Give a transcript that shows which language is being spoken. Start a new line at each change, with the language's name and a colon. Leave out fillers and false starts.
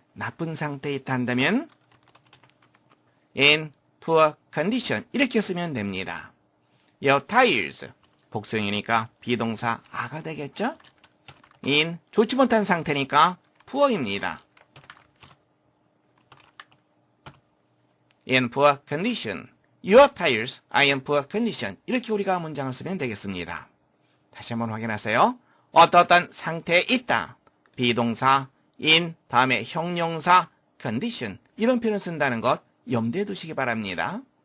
Korean: 나쁜 상태에 있다 한다면
English: in poor condition
Korean: 이렇게 쓰면 됩니다.
English: Your tires
Korean: 복수형이니까 비동사 a가 되겠죠? in 좋지 못한 상태니까 poor입니다.
English: in poor condition Your tires are in poor condition.
Korean: 이렇게 우리가 문장을 쓰면 되겠습니다. 다시 한번 확인하세요. 어떠한 상태에 있다. 비동사 in 다음에 형용사 condition 이런 표현을 쓴다는 것 염두에 두시기 바랍니다.